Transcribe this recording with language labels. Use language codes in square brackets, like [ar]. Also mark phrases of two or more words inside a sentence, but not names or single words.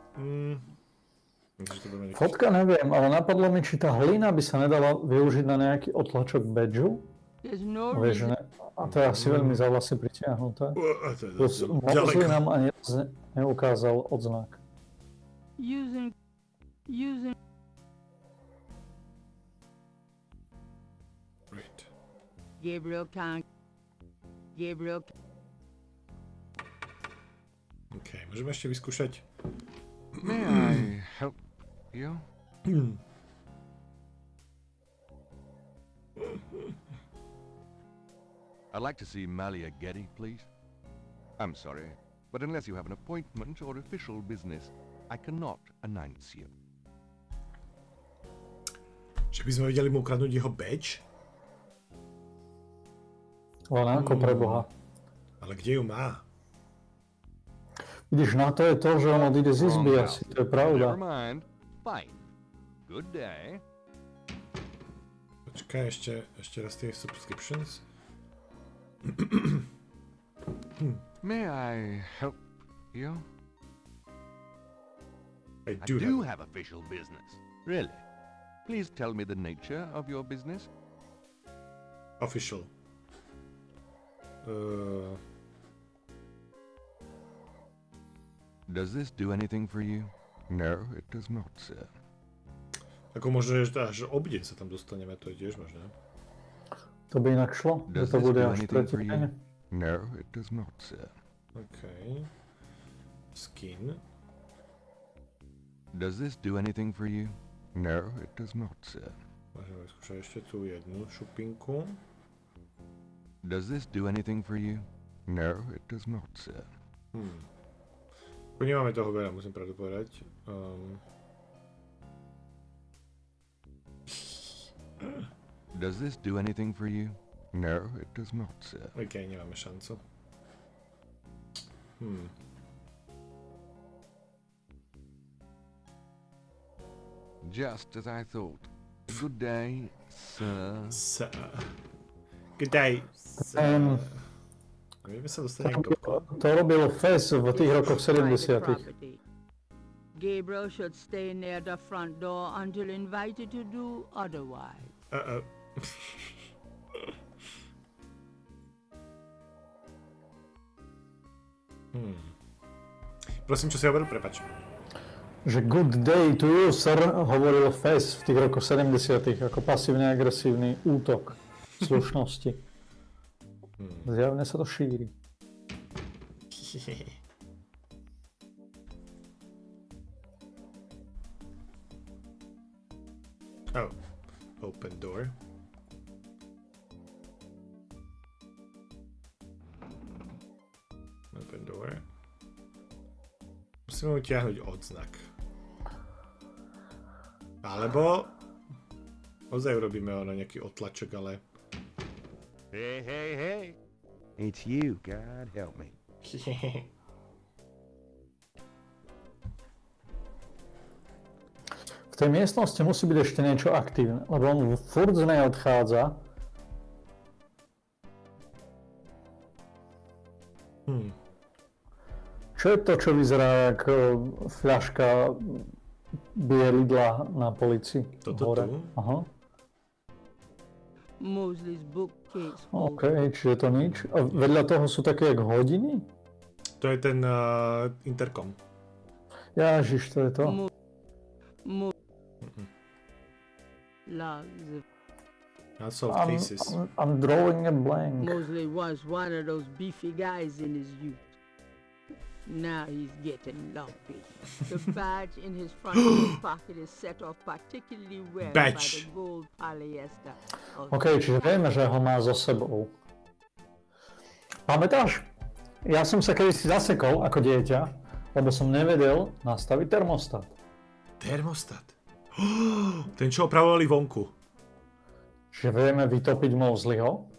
[sk] Fotka neviem, ale napadlo mi, či tá hlina by sa nedala využiť na nejaký otlačok badžu. [en] There's no [sk] Vieš, [en] reason... [sk] ne? A to je asi veľmi za vlasy pritiahnuté. Plus Mosley nám ani neukázal odznak. [en] Using... Right. Gabriel can't... [sk] OK, môžeme ešte vyskúšať. [en] May I help you? I'd like to see Malia Getty, please. I'm sorry, but unless you have an appointment or official business, I cannot announce you. [sk] Že by sme vedeli mu ukradnúť jeho badge? Len ako pre Boha. Ale kde ju má? Vidíš, na to je to, že on odíde z izby asi, to je pravda. [en] Never mind. Fine. Good day. [sk] Počkaj, ešte raz tie subscriptions. [en] May I help you? I do have official business. Really? Please tell me the nature of your business. Official. Does this do anything for you? No, it does not, sir. [sk] Ako možno, že až obdeň sa tam dostaneme, to je tiež možné. To by inak šlo, že to bude až tretí deň. [en] No, it does not, sir. Okay. Skin. Does this do anything for you? No, it does not, sir. [sk] Môžeme skúšať ešte tú jednu šupinku. [en] Does this do anything for you? No, it does not, sir. [sk] Nemáme toho veľa, musím pravdu povedať. [en] Does this do anything for you? No, it does not, sir. [sk] OK, nemáme šancu. [en] Just as I thought. Good day, sir. Sir. Good day, sir. [sk] Vieme sa dostať klbko. To robil Fez v tých rokoch 70. [en] Gabriel should stay near the front door until invited to do otherwise. [sk] Prosím, čo si hovoril? Prepač. [en] Že good day to you, sir, [sk] hovoril Fez v tých rokoch 70. ako pasívne agresívny útok slušnosti. Zjavne sa to šíri. [en] Oh, open door. Open door. [sk] Musíme utiahnuť odznak. Alebo ozaj urobíme nejaký otlačok, ale... [en] Hey, hey, hey. It's you, God help me. [sk] V tej miestnosti musí byť ešte niečo aktívne, lebo on furt z nej odchádza. Čo je to, čo vyzerá ako fľaška bielidla na polici? Toto tu? Aha. [en] Mosley's bookcase. [sk] OK, čiže to nič. A vedľa toho sú také jak hodiny? To je ten interkom. Ježiš, to je to. [en] Unsolved cases. I'm drawing a blank. Mosley was one of those beefy guys in his youth. Now he's getting lumpy. The badge in his front pocket is set off particularly well by the gold polyester. [sk] OK, čiže vieme, že ho má so sebou. Pamätáš? Ja som sa kedysi zasekol ako dieťa, lebo som nevedel nastaviť termostat. Termostat? Ten, čo opravovali vonku. Čiže vieme vytopiť Mosleyho.